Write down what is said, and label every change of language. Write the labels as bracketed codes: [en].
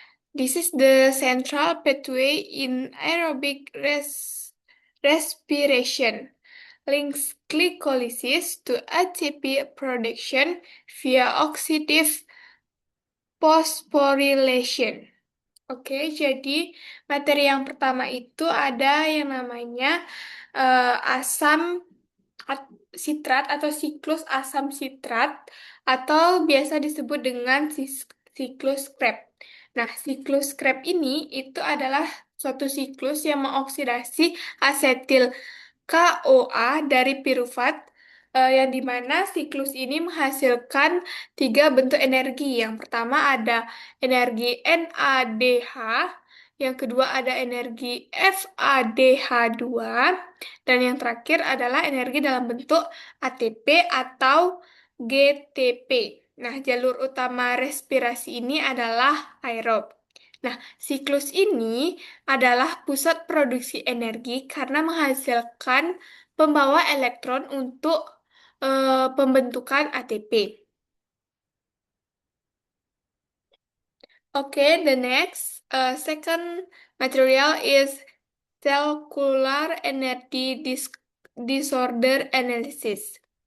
[en] This is the central pathway in aerobic respiration, links glycolysis to ATP production via oxidative phosphorylation. [id] Oke, jadi materi yang pertama itu ada yang namanya asam sitrat atau siklus asam sitrat atau biasa disebut dengan siklus Krebs. Nah, siklus Krebs ini itu adalah suatu siklus yang mengoksidasi asetil KOA dari piruvat yang dimana siklus ini menghasilkan tiga bentuk energi. Yang pertama ada energi NADH, yang kedua ada energi FADH2, dan yang terakhir adalah energi dalam bentuk ATP atau GTP. Nah, jalur utama respirasi ini adalah aerob. Nah, siklus ini adalah pusat produksi energi karena menghasilkan pembawa elektron untuk pembentukan ATP. [en] Okay, the next second material is cellular energy disorder analysis.